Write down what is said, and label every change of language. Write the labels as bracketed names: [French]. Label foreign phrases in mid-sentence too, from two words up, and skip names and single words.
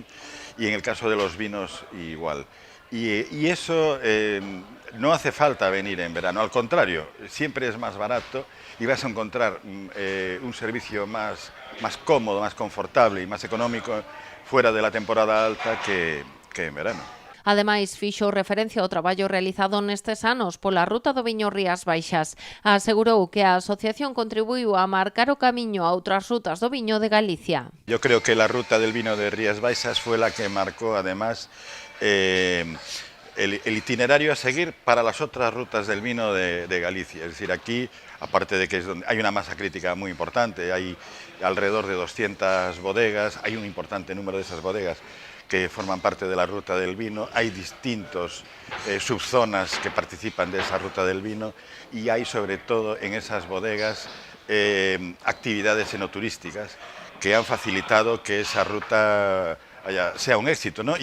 [Spanish] Y en el caso de los vinos igual. Y eso no hace falta venir en verano, al contrario, siempre es más barato y vas a encontrar un servicio más cómodo, más confortable y más económico fuera de la temporada alta que en verano. [Galician] Ademais, fixo referencia ao traballo realizado nestes anos pola ruta do viño Rías Baixas. Asegurou que a asociación contribuiu a marcar o camiño a outras rutas do viño de Galicia. [Spanish] Yo creo que la ruta del vino de Rías Baixas fue la que marcó además el itinerario a seguir para las otras rutas del vino de Galicia. Es decir, aquí, aparte de que es donde hay una masa crítica muy importante, hay alrededor de 200 bodegas, hay un importante número de esas bodegas que forman parte de la ruta del vino, hay distintos subzonas que participan de esa ruta del vino y hay sobre todo en esas bodegas actividades enoturísticas que han facilitado que esa ruta sea un éxito, ¿no?